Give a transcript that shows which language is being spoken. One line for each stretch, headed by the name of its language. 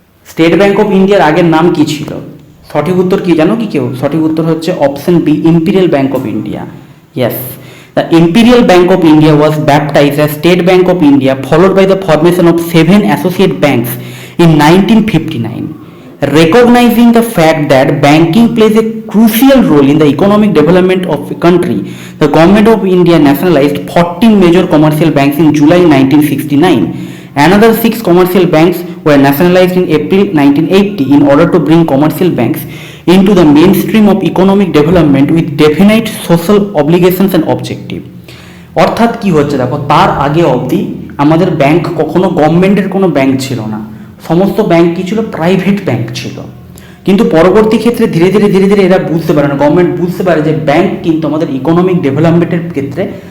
Bangla: State bank of ইন্ডিয়ার আগের নাম কি ছিল? সঠিক উত্তর কি জানো কি কেউ? সঠিক উত্তর হচ্ছে option B
English: Imperial Bank of India. Yes, the Imperial Bank of India was baptized as State Bank of India followed by the formation of 7 associate banks in 1959. Recognizing the fact that banking plays a crucial role in the economic development of a country, the Government of India nationalized 14 major commercial banks in July 1969. Another 6 commercial banks were nationalized in April 1980 in order to bring commercial banks into the mainstream of economic development with definite social obligations and objective.
Bangla: অর্থাৎ কি হচ্ছে দেখো, তার আগে অবধি আমাদের bank কখনো গভর্নমেন্টের কোনো ব্যাংক ছিল না, সমস্ত ব্যাংক কি ছিল, প্রাইভেট ব্যাংক ছিল। কিন্তু পরবর্তী ক্ষেত্রে ধীরে ধীরে এরা বুঝতে পারে না, গভর্নমেন্ট বুঝতে পারে যে ব্যাংক কিন্তু আমাদের ইকোনমিক ডেভেলপমেন্টের ক্ষেত্রে